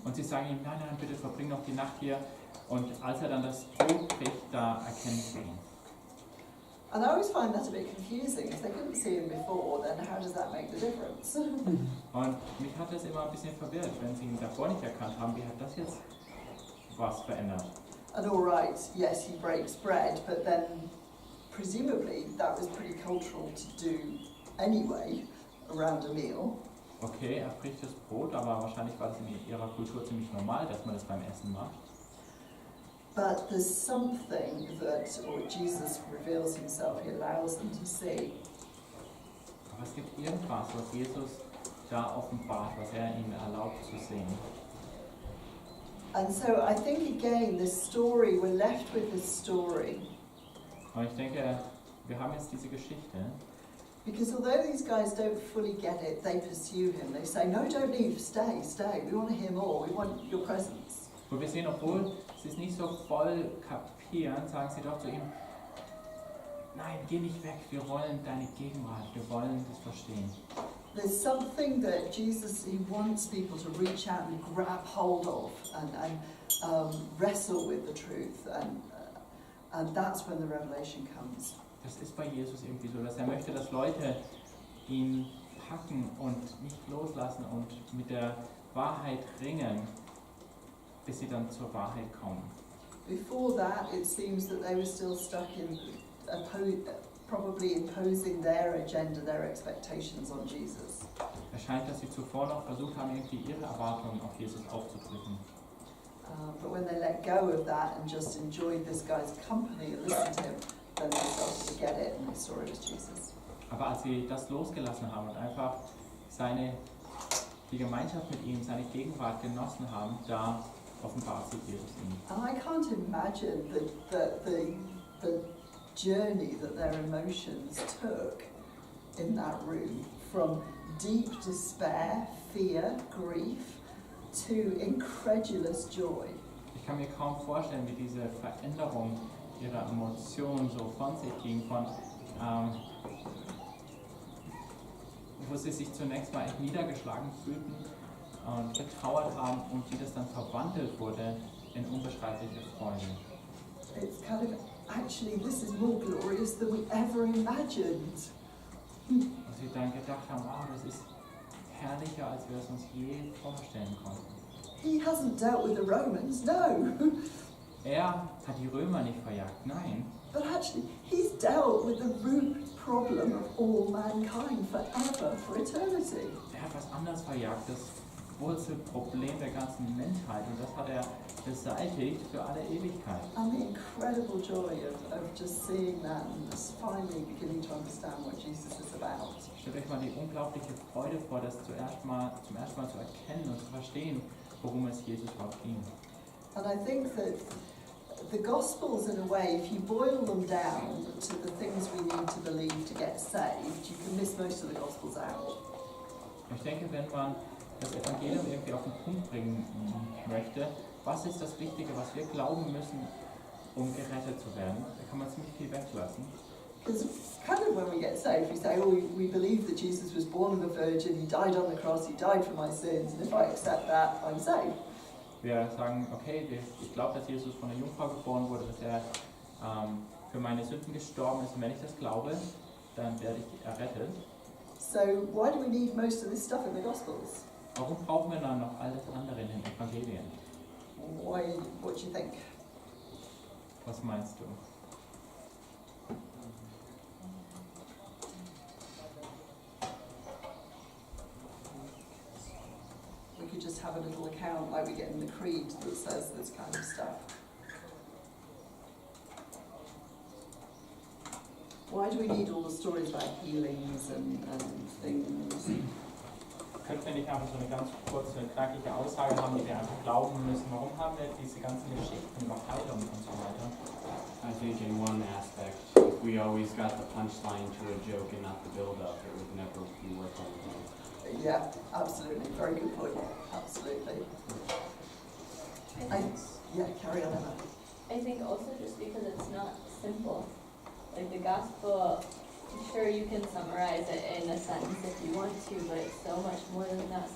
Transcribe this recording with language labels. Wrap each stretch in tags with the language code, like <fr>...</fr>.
<de>Und sie sagen ihm, nein, bitte verbring noch die Nacht hier. Und als er dann das Brot kriegt, da erkennen sie ihn.</de> <en>And I always find that a bit confusing. If they couldn't see him before, then how does that make the difference?</en> <de>Und mich hat das immer ein bisschen verwirrt, wenn sie ihn davor nicht erkannt haben, wie hat das jetzt was verändert?</de> <en>And all right, yes, he breaks bread, but then presumably that was pretty cultural to do anyway around a meal.</en> <de>Okay, er bricht das Brot, aber wahrscheinlich war das in ihrer Kultur ziemlich normal, dass man das beim Essen macht.</de> <en>But there's something that, or Jesus reveals himself, he allows them to see.</en> <de>Aber es gibt irgendwas, was Jesus da offenbart, was er ihnen erlaubt zu sehen.</de> <en>And so I think again, this story, we're left with this story.</en> <de>Und ich denke, wir haben jetzt diese Geschichte.</de> <en>Because although these guys don't fully get it, they pursue him. They say, no, don't leave, stay. We want to hear more, we want your presence.</en> <de>Wo wir sehen, obwohl sie es nicht so voll kapieren, sagen sie doch zu ihm, nein, geh nicht weg, wir wollen deine Gegenwart, wir wollen das verstehen.</de> <en>There's something that Jesus, he wants people to reach out and grab hold of and wrestle with the truth, and that's when the revelation comes.</en> <de>Das ist bei Jesus irgendwie so, dass er möchte, dass Leute ihn packen und nicht loslassen und mit der Wahrheit ringen, bis sie dann zur Wahrheit kommen.</de> <en>Before that, it seems that they were still stuck in probably imposing their agenda, their expectations on Jesus.</en> <de>Es scheint, dass sie zuvor noch versucht haben, irgendwie ihre Erwartungen auf Jesus aufzudrücken.</de> <en>But when they let go of that and just enjoyed this guy's company and listened to him, then they started to get it and they saw it as Jesus.</en> <de>Aber als sie das losgelassen haben und einfach die Gemeinschaft mit ihm, seine Gegenwart genossen haben, da offenbart sich Jesus ihnen.</de> <en>And I can't imagine the journey that their emotions took in that room, from deep despair, fear, grief, to incredulous joy.</en> <de>Ich kann mir kaum vorstellen, wie diese Veränderung ihrer Emotionen so von sich ging, wo sie sich zunächst mal echt niedergeschlagen fühlten und betrauert haben und wie das dann verwandelt wurde in unbeschreibliche Freude.</de> <en>It's kind of, actually, this is more glorious than we ever imagined.</en> <de>Und sie dann gedacht haben, wow, das ist herrlicher, als wir es uns je vorstellen konnten.</de> <en>He hasn't dealt with the Romans, no.</en> <de>Er hat die Römer nicht verjagt, nein.</de> <en>But actually, he's dealt with the root problem of all mankind forever, for eternity.</en> <de>Er hat was anderes verjagt, das Wurzelproblem der ganzen Menschheit, und das hat er beseitigt für alle Ewigkeit.</de> <en>And the incredible joy of just seeing that and just finally beginning to understand what Jesus is about.</en> <de>Stellt euch mal die unglaubliche Freude vor, das zum ersten Mal zu erkennen und zu verstehen, worum es Jesus überhaupt ging.</de> <en>And I think that the Gospels, in a way, if you boil them down to the things we need to believe to get saved, you can miss most of the Gospels out.</en> <de>Ich denke, wenn man das Evangelium irgendwie auf den Punkt bringen möchte, was ist das Wichtige, was wir glauben müssen, um gerettet zu werden, da kann man ziemlich viel weglassen.</de> <en>Because kind of when we get saved, we say, oh, we believe that Jesus was born of a virgin, he died on the cross, he died for my sins, and if I accept that, I'm saved.</en> <de>Wir sagen, okay, ich glaube, dass Jesus von einer Jungfrau geboren wurde, dass er für meine Sünden gestorben ist, und wenn ich das glaube, dann werde ich errettet.</de> <en>So why do we need most of this stuff in the Gospels?</en> <de>Warum brauchen wir dann noch alles andere in den Evangelien?</de> <en>Why? What do you think?</en> <de>Was meinst du?</de> <en>We could just have a little account like we get in the Creed that says this kind of stuff. do we need all the stories about healings and things?</en> <de>Könnten wir nicht einfach so eine ganz kurze, knackige Aussage haben, die wir einfach glauben müssen? Warum haben wir diese ganzen Geschichten über Heilung und so weiter?</de> <en>I think in one aspect, if we always got the punchline to a joke and not the build-up, it would never be worth anything. Yeah, absolutely. Very good point. Absolutely. Yeah, carry on, Emma. I think also just because it's not simple. Like the gospel, sure you can summarize it in a sentence if you want to, but it's so much more than that.</en>